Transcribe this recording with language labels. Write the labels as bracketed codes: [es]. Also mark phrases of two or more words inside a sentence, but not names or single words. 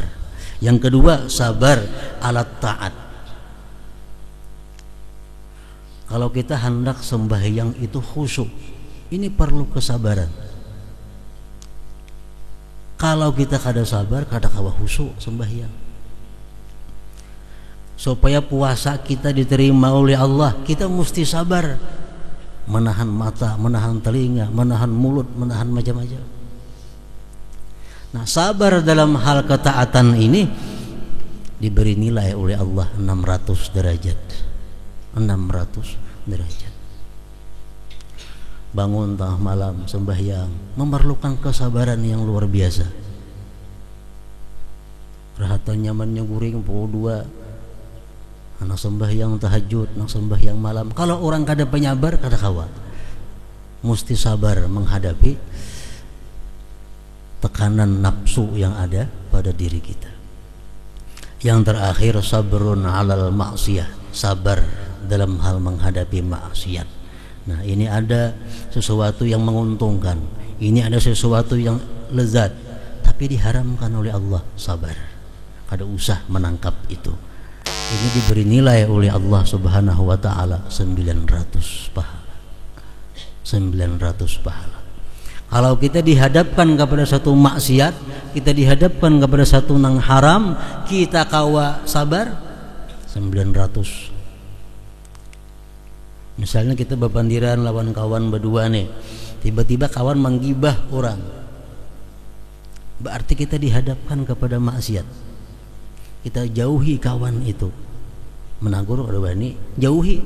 [id] Yang kedua, sabar alat taat. Kalau kita hendak sembahyang itu khusyuk, ini perlu kesabaran. [bjn] Kalau kita kada sabar, kada kawa khusyuk sembahyang. [id] Supaya puasa kita diterima oleh Allah, kita mesti sabar. Menahan mata, menahan telinga, menahan mulut, menahan macam-macam. Nah, sabar dalam hal ketaatan ini diberi nilai oleh Allah 600 derajat. 600 derajat. Bangun tengah malam sembahyang memerlukan kesabaran yang luar biasa. [bjn] Rahatan nyamannya guring pukul 2, anak sembahyang tahajud, anak sembahyang malam. Kalau orang kada penyabar, kada kawa. [id] Mesti sabar menghadapi tekanan nafsu yang ada pada diri kita. Yang terakhir, [ar] صبر على المعصية, [id] sabar dalam hal menghadapi maksiat. Nah, ini ada sesuatu yang menguntungkan, ini ada sesuatu yang lezat, tapi diharamkan oleh Allah, sabar. [bjn] Kada usah [id] menangkap itu. Ini diberi nilai oleh Allah [ar] سبحانه وتعالى [id] 900 pahala. 900 pahala. Kalau kita dihadapkan kepada satu maksiat, kita dihadapkan kepada satu nang haram, kita kawa sabar 900. Misalnya kita [bjn] bepandiran lawan kawan [id] berdua nih, tiba-tiba kawan menggibah orang, berarti kita dihadapkan kepada maksiat. Kita jauhi kawan itu, menagur ada bani, jauhi.